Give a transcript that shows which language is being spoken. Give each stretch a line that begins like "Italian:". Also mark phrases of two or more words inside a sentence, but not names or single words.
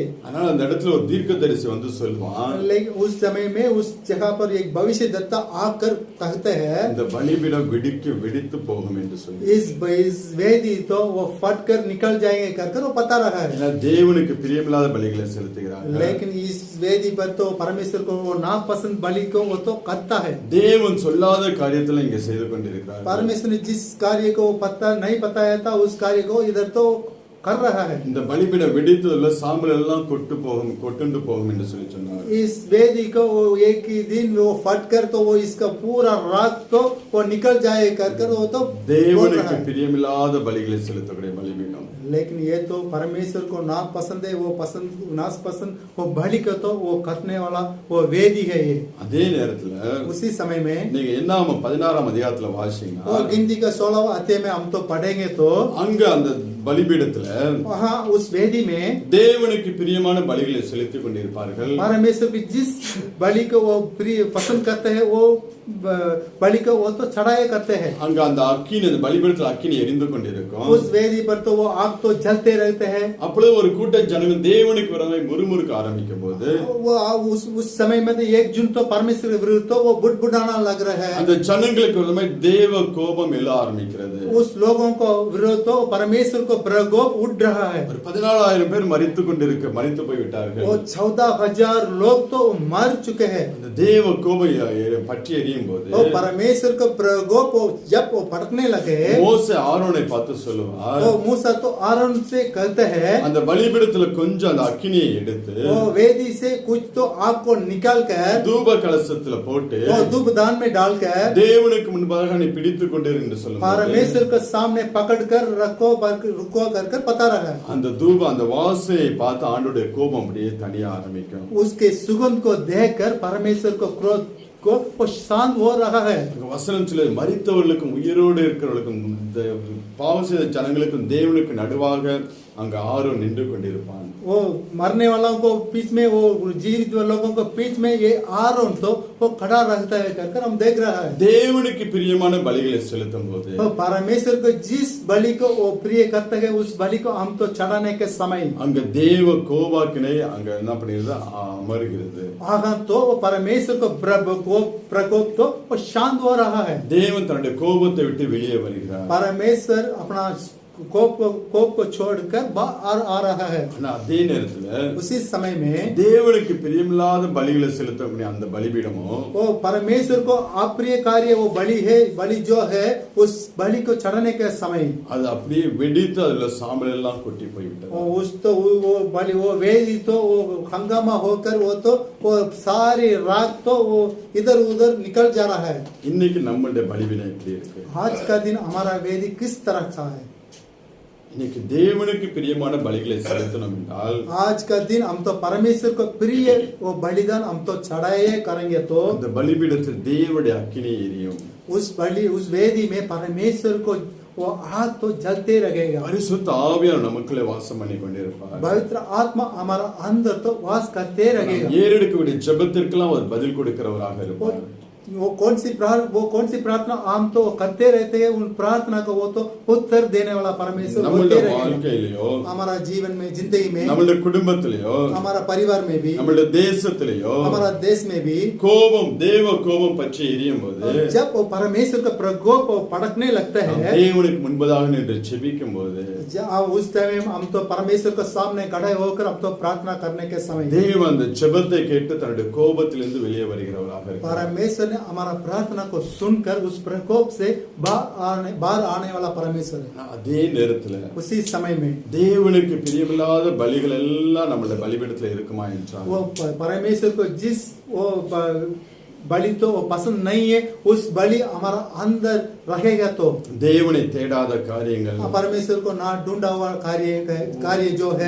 Tamil: அதனால அந்த இடத்துல ஒரு தீர்க்கதரிசி வந்து சொல்வான்,
Hindi: लेकिन उस समय में उस जगह पर एक भविष्यद्वक्ता आकर कहते हैं
Tamil: இந்த பலிபீடம் வெடித்து போகும் என்று சொல்லி.
Hindi: इस वेदी तो वो फट कर निकल जाएंगे कर वो बता रहा है.
Tamil: ஏன்னா தேவனுக்கு பிரியமில்லாத பலிகளை செலுத்துகிறார்கள்.
Hindi: लेकिन इस वेदी पर तो परमेश्वर को वो नापसंद बलि को वो तो करता है.
Tamil: தேவன் சொல்லாத காரியத்துல இங்க செய்து கொண்டிருக்கிறார்.
Hindi: परमेश्वर ने जिस कार्य को पता नहीं बताया था उस कार्य को इधर तो कर रहा है.
Tamil: இந்த பலிபீடம் வெடித்ததுல சாம்பல் எல்லாம் கொட்டுண்டு போகும் என்று சொல்லி சொன்னார்.
Hindi: इस वेदी को वो एक ही दिन वो फट कर तो वो इसका पूरा रात तो वो निकल जाए कर वो तो
Tamil: தேவனுக்கு பிரியமில்லாத பலிகளை செலுத்தக்கூடிய பலிபீடம்.
Hindi: लेकिन ये तो परमेश्वर को ना पसंद है वो पसंद वो बलि को तो वो करने वाला वो वेदी है ये.
Tamil: அதே நேரத்துல
Hindi: उसी समय में
Tamil: நீங்க என்னாகமம் 16ஆம் அதிகாரத்துல வாசிங்க.
Hindi: और गिनती का 16वां अध्याय में हम तो पढ़ेंगे तो
Tamil: அங்க அந்த பலிபீடத்துல
Hindi: वहाँ उस वेदी में
Tamil: தேவனுக்கு பிரியமான பலிகளை செலுத்திக் கொண்டிருப்பார்கள்.
Hindi: परमेश्वर की जिस बलि को वो प्रिय पसंद करते हैं वो बलि को वो तो चढ़ाया करते हैं.
Tamil: அங்க அந்த அக்கினி, அந்த பலிபீடத்துல அக்கினி எரிந்து கொண்டிருக்கும்.
Hindi: उस वेदी पर तो वो आग तो जलते रहते हैं.
Tamil: அப்பொழுது ஒரு கூட்ட ஜனங்கள் தேவனுக்கு விரோதமாய் முறுமுறுக்க ஆரம்பிக்கும் போது
Hindi: वो उस समय में तो एक जून तो परमेश्वर के विरुद्ध तो वो बुड़बुड़ाना लग रहा है.
Tamil: அந்த ஜனங்களுக்கு விரோதமாய் தேவ கோபம் எழ ஆரம்பிக்கிறது.
Hindi: उस लोगों को विरोध तो परमेश्वर को प्रकोप उठ रहा है.
Tamil: ஒரு 14,000 பேர் மரித்து போய் விட்டார்கள்.
Hindi: वो 14,000 लोग तो मर चुके हैं.
Tamil: அந்த தேவ கோபம் பற்றி எரியும் போது
Hindi: वो परमेश्वर को प्रकोप जब वो भड़कने लगे
Tamil: மோசே ஆரோனை பார்த்து சொல்லுவார்,
Hindi: वो मूसा तो आरोन से कहते हैं
Tamil: அந்த பலிபீடத்துல கொஞ்சம் அந்த அக்கினியை எடுத்து
Hindi: वो वेदी से कुछ तो आग को निकाल कर
Tamil: தூப கலசத்துல போட்டு
Hindi: वो धूप दान में डालकर
Tamil: தேவனுக்கு முன்பாக நீ பிடித்துக் கொண்டிரு என்று சொல்லுவார்.
Hindi: परमेश्वर के सामने पकड़ कर रुको कर बता रहा है.
Tamil: அந்த தூபம், அந்த வாசையை பார்த்து ஆண்டோடைய கோபம் அப்படியே தனிய ஆரம்பிக்கும்.
Hindi: उसके सुगंध को देखकर परमेश्वर को क्रोध को शांत हो रहा है.
Tamil: வசனம் சொல்ல மரித்தவர்களுக்கும் உயிரோடு இருக்கிறவர்களுக்கும் இந்த பாவம் செய்த ஜனங்களுக்கும் தேவனுக்கு நடுவாக அங்க ஆரோன் நின்று கொண்டிருப்பான்.
Hindi: वो मरने वालों को बीच में वो जीवित लोगों को बीच में ये आरोन तो वो खड़ा रहता है कर हम देख रहा है.
Tamil: தேவனுக்கு பிரியமான பலிகளை செலுத்தும் போது
Hindi: तो परमेश्वर को जिस बलि को वो प्रिय करते हैं उस बलि को हम तो चढ़ाने के समय
Tamil: அங்க தேவ கோபாக்கினை அங்க என்ன பண்ணிருது, அமருகிறது.
Hindi: आगा तो वो परमेश्वर को प्रकोप तो वो शांत हो रहा है.
Tamil: தேவன் தன்னுடைய கோபத்தை விட்டு வெளியே வருகிறார்.
Hindi: परमेश्वर अपना कोप को छोड़कर बाहर आ रहा है.
Tamil: ஆனா அதே நேரத்துல
Hindi: उसी समय में
Tamil: தேவனுக்கு பிரியமில்லாத பலிகளை செலுத்தக்கூடிய அந்த பலிபீடமும்
Hindi: वो परमेश्वर को अप्रिय कार्य वो बलि है, बलि जो है उस बलि को चढ़ाने के समय
Tamil: அது அப்படியே வெடித்து அதுல சாம்பல் எல்லாம் கொட்டி போய்விட்டது.
Hindi: वो बलि वो वेदी तो वो हंगामा होकर वो सारी रात तो वो इधर उधर निकल जा रहा है.
Tamil: இன்னைக்கு நம்மளுடைய பலிபீடம் எப்படி இருக்கு?
Hindi: आज का दिन हमारा वेदी किस तरह का है?
Tamil: இன்னைக்கு தேவனுக்கு பிரியமான பலிகளை செலுத்தணும் என்றால்
Hindi: आज का दिन हम तो परमेश्वर को प्रिय वो बलिदान हम तो चढ़ाए करेंगे तो
Tamil: அந்த பலிபீடத்தில் தேவனுடைய அக்கினி எரியும்.
Hindi: उस वेदी में परमेश्वर को वो आग तो जलते रहेगा.
Tamil: பரிசுத்த ஆவியானவர் நமக்குள்ளே வாசம் பண்ணி கொண்டிருப்பார்.
Hindi: पवित्र आत्मा हमारा अंदर तो वास करते रहेगा.
Tamil: ஏறெடுக்கக்கூடிய ஜெபத்திற்கெல்லாம் அவர் பதில் கொடுக்கிறவராக இருப்பார்.
Hindi: वो कौन सी प्रार्थना हम तो करते रहते हैं, उन प्रार्थना को वो तो उत्तर देने वाला परमेश्वर होते
Tamil: நம்மளுடைய
Hindi: रहेंगे।
Tamil: வாழ்க்கையிலோ
Hindi: हमारा जीवन में, जिंदगी में,
Tamil: நம்மளுடைய குடும்பத்திலேயோ
Hindi: हमारा परिवार में भी,
Tamil: நம்மளுடைய தேசத்திலேயோ
Hindi: हमारा देश में भी
Tamil: கோபம் தேவ கோபம் பற்றி எரியும் போது
Hindi: जब वो परमेश्वर का प्रकोप वो भड़कने लगता
Tamil: நாம்
Hindi: है,
Tamil: தேவனுக்கு முன்பதாக நின்று ஜெபிக்கும் போது
Hindi: उस टाइम हम तो परमेश्वर के सामने खड़े होकर हम तो प्रार्थना करने के समय
Tamil: தேவன் அந்த ஜெபத்தை கேட்டு தன்னுடைய கோபத்திலிருந்து வெளியே வருகிறவராக இருக்கிறார்.
Hindi: परमेश्वर ने हमारा प्रार्थना को सुनकर उस प्रकोप से बाहर आने वाला परमेश्वर है।
Tamil: அதே நேரத்துல
Hindi: उसी समय में
Tamil: தேவனுக்கு பிரியமில்லாத பலிகள் எல்லாம் நம்மளுடைய பலிபீடத்துல இருக்குமா என்றால்
Hindi: वो परमेश्वर को जिस वो बलि तो वो पसंद नहीं है, उस बलि हमारा अंदर रहेगा तो
Tamil: தேவனை தேடாத காரியங்கள்,
Hindi: परमेश्वर को ना ढूंढा हुआ कार्य जो है,